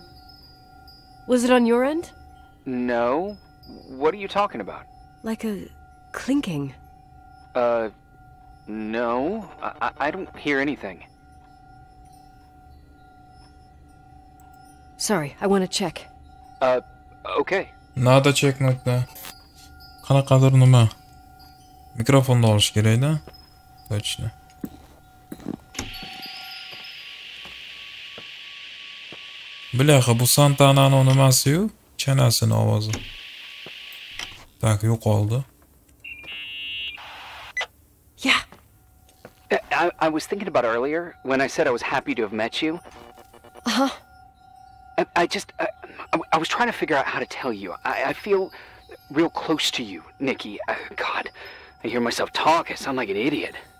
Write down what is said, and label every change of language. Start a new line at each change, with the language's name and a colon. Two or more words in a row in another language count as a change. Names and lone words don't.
English: Was it on your end? No. What are you talking about? Like a clinking. No. I don't hear anything. Sorry, I want to check. Okay.
Russian: Надо чекнуть, да.
Uzbek: Qanaqadir nima? Mikrofonni olish kerak-da.
Russian: Точно. Бляха,
Uzbek: bu Santana'nın nimasi-yu? Chanasini ovozi. Tak, yo'qoldi.
English: Yeah. I was thinking about earlier when I said I was happy to have met you. Uh-huh. I was trying to figure out how to tell you. I feel real close to you, Nikki. God, I hear myself talk. I sound like an idiot.